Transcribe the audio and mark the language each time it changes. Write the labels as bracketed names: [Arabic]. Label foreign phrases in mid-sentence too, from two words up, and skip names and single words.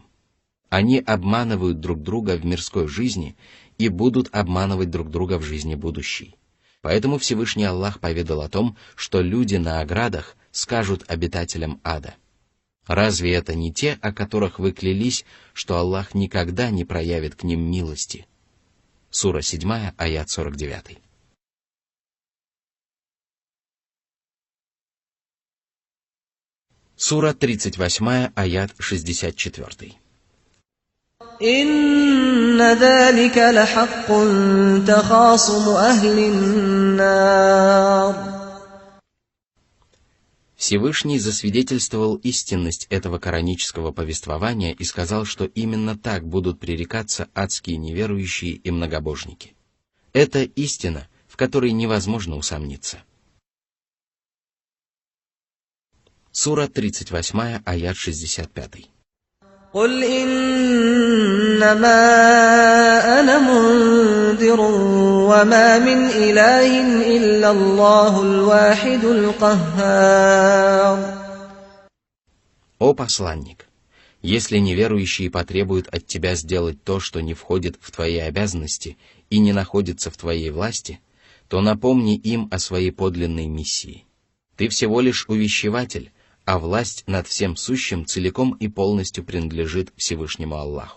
[Russian] Они обманывают друг друга в мирской жизни и будут обманывать друг друга в жизни будущей. Поэтому Всевышний Аллах поведал о том, что люди на оградах скажут обитателям ада: «Разве это не те, о которых вы клялись, что Аллах никогда не проявит к ним милости?» Сура 7, аят 49. Сура 38, аят 64. [Arabic] إِنَّ ذَلِكَ لَحَقٌّ تَخَاصُمُ أَهْلِ النَّارِ. [Russian] Всевышний засвидетельствовал истинность этого коранического повествования и сказал, что именно так будут пререкаться адские неверующие и многобожники. Это истина, в которой невозможно усомниться. Сура 38, аят 65. [Arabic] قُلْ إِنَّمَا أَنَا مُنذِرٌ وَمَا مِنْ إِلَٰهٍ إِلَّا اللَّهُ الْوَاحِدُ الْقَهَّارُ. [Russian] О посланник, если неверующие потребуют от тебя сделать то, что не входит в твои обязанности и не находится в твоей власти, то напомни им о своей подлинной миссии. Ты всего лишь увещеватель, а власть над всем сущим целиком и полностью принадлежит Всевышнему Аллаху.